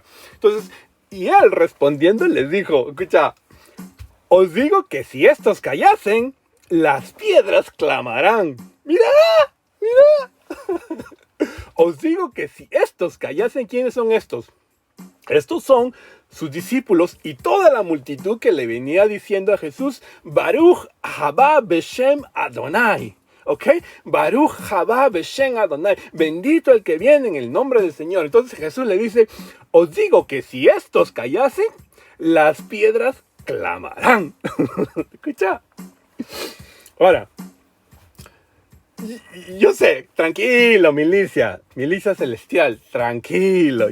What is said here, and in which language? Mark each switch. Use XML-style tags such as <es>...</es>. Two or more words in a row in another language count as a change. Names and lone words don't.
<es>Entonces, y él respondiendo les dijo, escucha, os digo que si estos callasen, las piedras clamarán. ¡Mira! ¡Mira! Os digo que si estos callasen, ¿quiénes son estos? Estos son sus discípulos y toda la multitud que le venía diciendo a Jesús,</es> <he>ברוך הבא בשם אדוני. ¿Ok? ברוך הבא בשם אדוני.</he> <es>Bendito el que viene en el nombre del Señor. Entonces Jesús le dice, os digo que si estos callasen, las piedras clamarán. ¿Escucha? Ahora, yo sé, tranquilo, milicia celestial, tranquilo.</es>